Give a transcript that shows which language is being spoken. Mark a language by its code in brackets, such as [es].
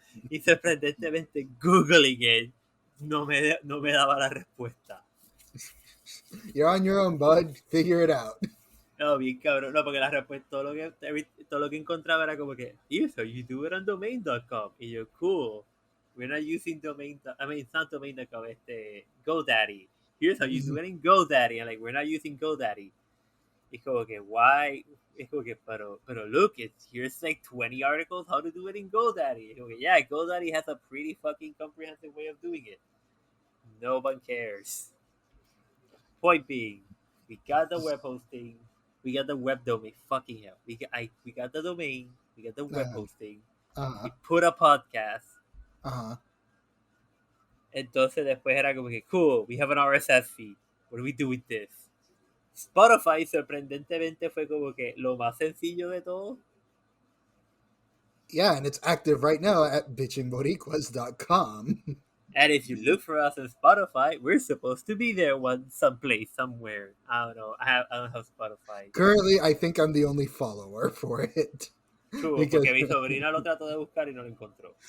[es] Y sorprendentemente [en] googling it [es] no me daba la respuesta. [en] You're on your own, bud. Figure it out. [es] No, bien cabrón. No, porque la respuesta, todo lo que encontraba era como que, [en] so you do it on domain.com. [es] Y yo, cool. [en] We're not using it's not domain.com, GoDaddy. Here's how you do it in GoDaddy. And like, we're not using GoDaddy. [es] Es como que, [en] why? [es] Es como que, pero [en] look, here's like 20 articles how to do it in GoDaddy. [es] Es como que, [en] yeah, GoDaddy has a pretty fucking comprehensive way of doing it. No one cares. Point being, we got the web hosting, we got the web domain. Fucking hell, we got the domain, we got the web hosting. We put a podcast. [es] Entonces después era como que, [en] cool, we have an RSS feed. What do we do with this? [es] Spotify sorprendentemente fue como que lo más sencillo de todo. [en] Yeah, and it's active right now at bichinboricuas.com. And if you look for us on Spotify, we're supposed to be there someplace, somewhere. I don't know. I don't have Spotify. Currently, I think I'm the only follower for it. [es] True, porque mi sobrina lo trató de buscar y no lo encontró.